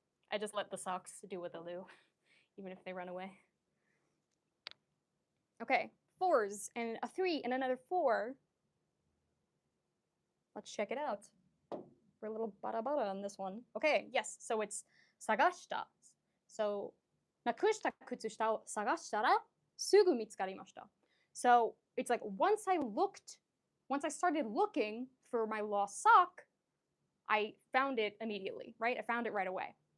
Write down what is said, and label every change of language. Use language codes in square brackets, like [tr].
[en] I just let the socks do what they'll do, even if they run away. Okay, 4s and a 3 and another 4. Let's check it out. We're a little bada on this one. Okay, yes, so it's 探した. [ja] So なくした靴下を探したらすぐ見つかりました. [en] So it's like once I started looking for my lost sock, I found it immediately, right? I found it right away.